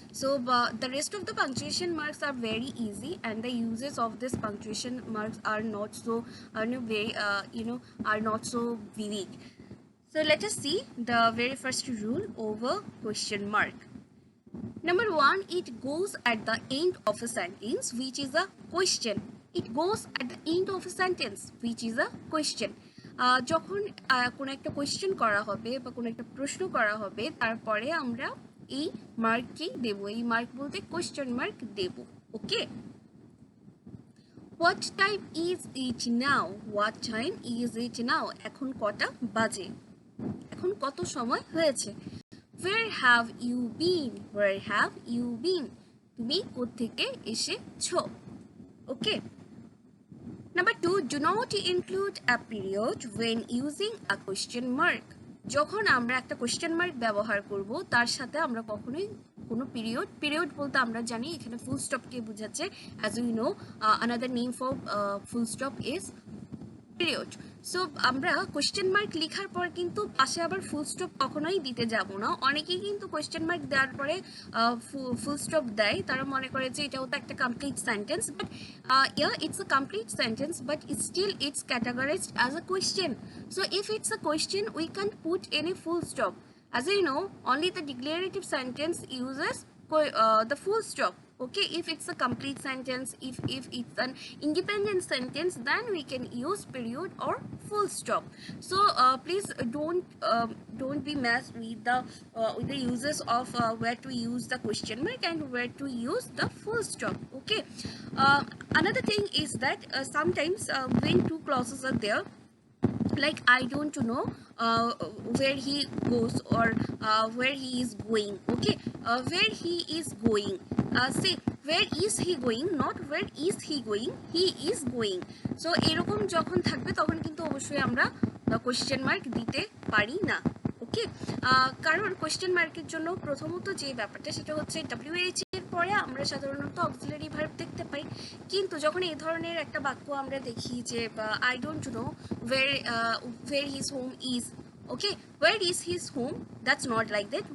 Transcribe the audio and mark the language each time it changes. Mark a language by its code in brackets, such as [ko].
[en] So the rest of the punctuation marks are very easy, and the uses of this punctuation marks are not so are not so vivid. So let us see the very first rule over question mark. Number one, it goes at the end of a sentence which is a question. It goes at the end of a sentence which is a question. [bn] যখন কোনো একটা question করা হবে বা কোনো একটা প্রশ্ন করা হবে, তারপরে আমরা এই মার্কটি দেব, এই মার্ক বলতে question mark Dev. [en] Okay, what time is it now? What time is it now? [bn] এখন কটা বাজে? এখন কত সময় হয়েছে? [en] Where have you been? Where have you been? [bn] তুমি কোত্থেকে এসেছো? ওকে। [en] Number two, do not include a period when using a question mark. [bn] যখন আমরা একটা কোয়েশ্চেন মার্ক ব্যবহার করব, তার সাথে আমরা কখনোই কোনো পিরিয়ড বলতে আমরা জানি এখানে ফুল স্টপকে বোঝাচ্ছে। [en] as we know, another name for full stop is period. [bn] So আমরা কোয়েশ্চেন মার্ক লেখার পর কিন্তু পাশে আবার ফুল স্টপ কখনোই দিতে যাব না। অনেকেই কিন্তু কোয়েশ্চেন মার্ক দেওয়ার পরে ফুল স্টপ দেয়, তারা মনে করে যে এটাও তো একটা complete sentence, but [en] it's a complete sentence, but still it's categorized as a question. So if it's a question, we can't put any full stop. As you know, only the declarative sentence uses the full stop. Okay, if it's a complete sentence, if it's an independent sentence, then we can use period or full stop. So please don't be messed with the uses of where to use the question mark and where to use the full stop. Okay, another thing is that sometimes when two clauses are there, like I don't know where he goes or where he is going. Okay, where he is going, say where is he going, not where is he going, he is going. So [bn] এরকম যখন থাকবে তখন কিন্তু অবশ্যই আমরা question mark দিতে পারি না। ওকে, কারণ কোয়েশ্চেন মার্কের জন্য প্রথমত যে ব্যাপারটা সেটা হচ্ছে WH এর পরে আমরা সাধারণত অক্সিলারি ভার্ব দেখতে পাই, কিন্তু যখন এই ধরনের একটা বাক্য আমরা দেখি যে [en] I don't know where his home is, okay, where is his home, That's not like that.